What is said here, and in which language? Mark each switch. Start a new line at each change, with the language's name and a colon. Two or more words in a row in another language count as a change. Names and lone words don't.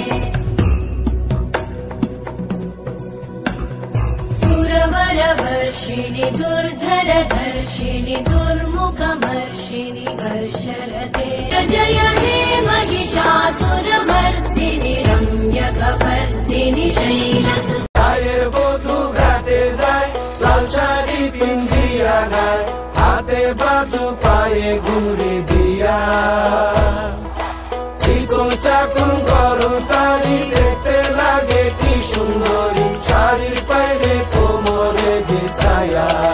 Sanskrit: सुरवरवर्षिणि दुर्धरधर्षिणि, दुर्मुखमर्षिणि वर्षरते। जय हे महिषासुरमर्दिनि, रम्यकपर्दिनि शैलसुते।
Bangla: গায়ের বধূ ঘাটে যায়, লাল শাড়ি পিন্ধিয়া গায়, হাতে বাজু পায়ে ঘুরে দিয়া। চিকন চাকন গরম তারি দেখতে লাগে কি সুন্দরী, শাড়ির পায়ে কোমরে বিছায়া।